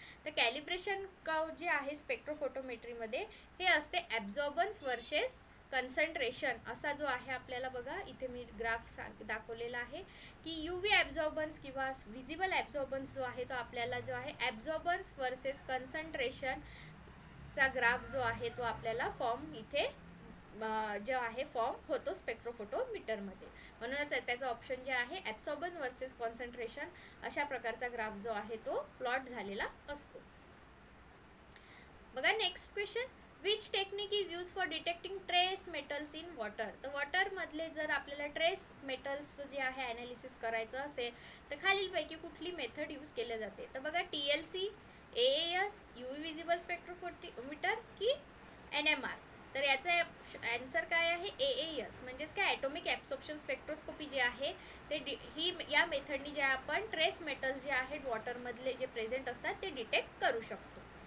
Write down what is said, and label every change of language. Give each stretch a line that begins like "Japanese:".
Marathi: तर calibration curve जे आहे स्पेक्ट्रोफोटोमेट्रीमध्ये हे असते ॲब्झॉर्बन्स वर्सेस कन्सन्ट्रेशन असा जो आहे आपल्याला बघा इथे मी ग्राफ दाखवलेला आहे की UV ॲब्झॉर्बन्स किंवा विजिबल ॲब्झॉर्बन्स जो आहे तो आपल्याला जो आहे ॲब्झॉर्बन्स वर्सेस कन्सन्ट्रेशन चा ग्राफ जो आहे तो आपल्याला फॉर्म इथे जो आहे फॉर्म होतो स्पेक्ट्रोफोटोमीटरमध्ये. म्हणूनच त्याचा ऑप्शन जे आहे ॲब्सॉर्बन वर्सेस कॉन्सन्ट्रेशन अशा प्रकारचा ग्राफ जो आहे तो प्लॉट झालेला असतो. बघा
English: Next question, which technique is use for detecting trace metals in water.
Marathi: तर वॉटरमधले जर आपल्याला ट्रेस मेटल्स जे आहे ॲनालिसिस करायचं असेल तर खालीलपैकी कुठली मेथड यूज केली जाते. तर बघा TLC, AAS, UV visible spectrophotometer की NMR. तर याचा आन्सर काय आहे AAS, म्हणजेच काय ॲटॉमिक ॲब्सॉर्प्शन स्पेक्ट्रोस्कोपी जे आहे ते या मेथडनी जे आपण ट्रेस मेटल्स जे आहेत वॉटरमधले जे प्रेझेंट असतात ते डिटेक्ट करू शकतो.